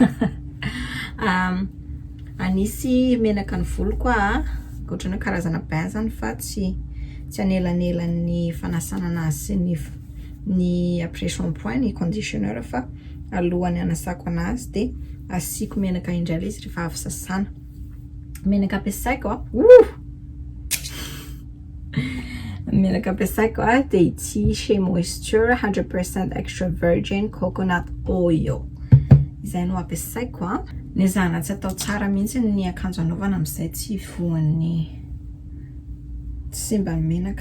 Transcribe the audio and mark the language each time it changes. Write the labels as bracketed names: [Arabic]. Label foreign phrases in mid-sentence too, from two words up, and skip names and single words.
[Malagasy] Anisy menaka ny volo koa, ohatrany hoe karazana bain zany fa tsy anelanelan'ny fanasana anazy sy ny [French] après shampoing, [Malagasy] ny conditioner fa alohany anasako anazy dia asiako menaka indray izy rehefa avy sasana. Menaka ampiasaiko menaka ampiasaiko dia ity Shea Moisture [English] 100% extra virgin coconut oil. [Malagasy] Izay no ampiasaiko ny zana tsy atao tsara mihitsy ny akanjo anaovana amin'izay tsy voan'ny tsy simba ny menaka.